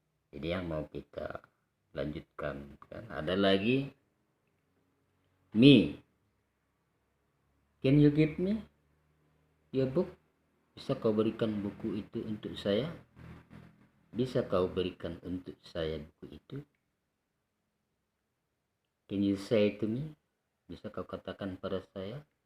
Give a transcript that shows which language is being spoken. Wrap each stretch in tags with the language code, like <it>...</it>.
<id>Ini yang mau kita lanjutkan kan. Ada lagi me.</id> <en>Can you give me your book?</en> <id>Bisa kau berikan buku itu untuk saya? Bisa kau berikan untuk saya buku itu?</id> <en>Can you say to me?</en> <id>Bisa kau katakan pada saya?</id>